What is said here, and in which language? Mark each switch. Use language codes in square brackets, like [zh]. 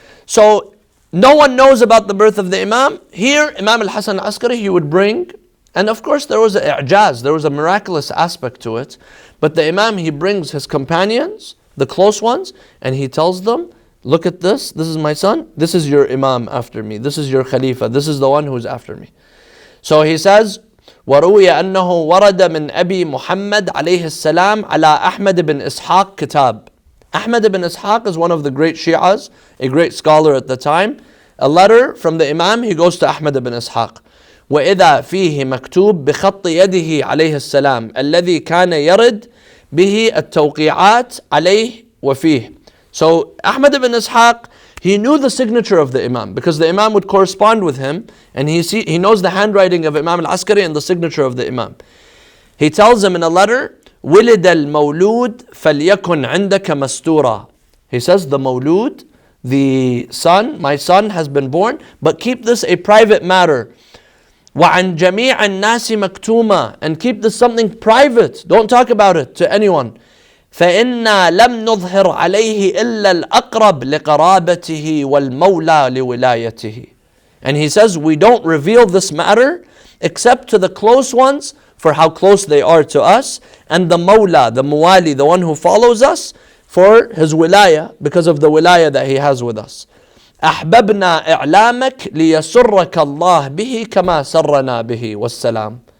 [en] So no one knows about the birth of the Imam. Here, Imam al-Hasan al-Askari, he would bring, and of course there was an i'jaz, there was a miraculous aspect to it. But the Imam, he brings his companions, the close ones, and he tells them, look at this is my son, this is your Imam after me, this is your Khalifa, this is the one who's after me. So he says, [ar] وَرُوِيَ أَنَّهُ وَرَدَ مِنْ أَبِي مُحَمَّدْ عَلَيْهِ السَّلَامِ عَلَى أَحْمَدِ بن إسحاق كتاب. [en] Ahmad ibn Ishaq is one of the great Shias, a great scholar at the time. A letter from the Imam, he goes to Ahmad ibn Ishaq. [ar] وإذا فيه مكتوب بخط يده عليه السلام الذي كان يرد به التوقيعات عليه وفيه. [en] So Ahmad ibn Ishaq, he knew the signature of the Imam because the Imam would correspond with him, and he knows the handwriting of Imam al-Askari and the signature of the Imam. He tells him in a letter, [ar] ولد المولود فليكن عندك مستورا. [en] He says the Mawlud, the son, my son has been born, but keep this a private matter. [ar] وعن جميع الناس مكتوما, [en] and keep this something private. Don't talk about it to anyone. [ar] فإنا لم نظهر عليه إلا الأقرب لقرابته والمولى لولايته. [en] And he says, we don't reveal this matter except to the close ones for how close they are to us, and the mawla, the muwali, the one who follows us, for his wilaya, because of the wilaya that he has with us. [ar] أحببنا إعلامك ليسرك الله به كما سرنا به والسلام.